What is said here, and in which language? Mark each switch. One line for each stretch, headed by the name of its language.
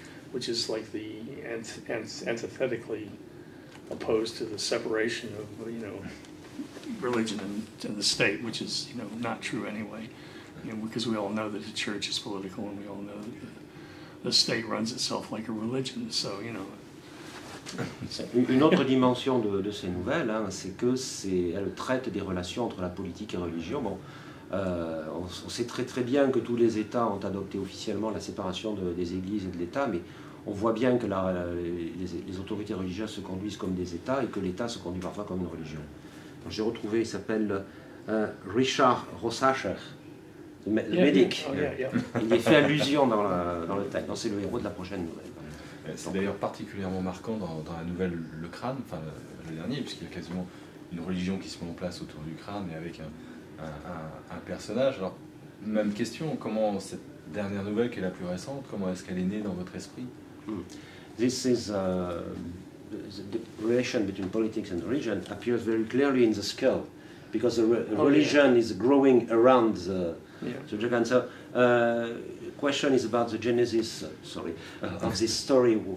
English: Which is like the antithetically opposed to the separation of religion and the state, which is not true anyway. Because we all know that the church is political, and we all know that the state runs itself like a religion. So
French: Une autre dimension de ces nouvelles, c'est qu'elle traite des relations entre la politique et la religion. Bon, on sait très très bien que tous les États ont adopté officiellement la séparation des églises et de l'État, mais on voit bien que les autorités religieuses se conduisent comme des États et que l'État se conduit parfois comme une religion. J'ai retrouvé, il s'appelle Richard Rossacher, le médic. Il est fait allusion dans le texte. C'est le héros de la prochaine nouvelle. C'est d'ailleurs particulièrement marquant dans la nouvelle Le Crâne, enfin le dernier, puisqu'il y a quasiment une religion qui se met en place autour du crâne et avec un personnage. Alors, même question, comment cette dernière nouvelle qui est la plus récente, comment est-ce qu'elle est née dans votre esprit?
English: This is the relation between politics and religion appears very clearly in the skull, because the religion is growing around the dragon. So, question is about the genesis, of this story.